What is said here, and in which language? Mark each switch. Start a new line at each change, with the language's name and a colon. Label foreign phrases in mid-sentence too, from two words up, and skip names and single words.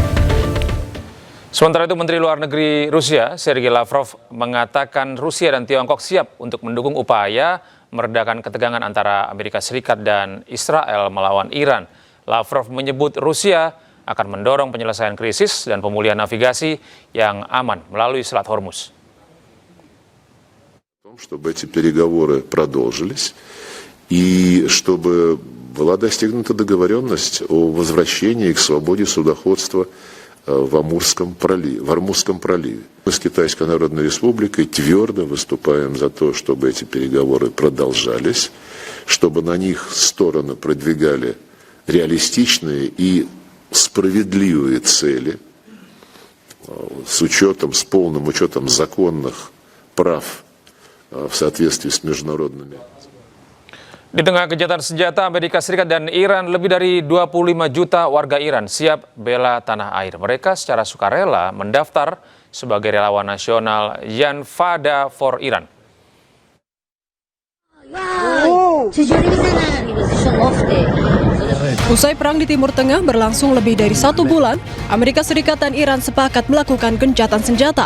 Indonesian: Sementara itu, Menteri Luar Negeri Rusia, Sergei Lavrov, mengatakan Rusia dan Tiongkok siap untuk mendukung upaya meredakan ketegangan antara Amerika Serikat dan Israel melawan Iran. Lavrov menyebut Rusia akan mendorong penyelesaian krisis dan pemulihan navigasi yang aman melalui Selat Hormuz.
Russian: Чтобы эти переговоры продолжились и чтобы была достигнута договоренность о возвращении к свободе судоходства в Амурском проливе. Мы с Китайской Народной Республикой твердо выступаем за то, чтобы эти переговоры продолжались, чтобы на них стороны продвигали реалистичные и справедливые цели с полным учетом законных прав в соответствии с международными.
Indonesian: Di tengah gencatan senjata, Amerika Serikat dan Iran, lebih dari 25 juta warga Iran siap bela tanah air. Mereka secara sukarela mendaftar sebagai relawan nasional Janvada for Iran. Usai perang di Timur Tengah berlangsung lebih dari 1 bulan, Amerika Serikat dan Iran sepakat melakukan gencatan senjata.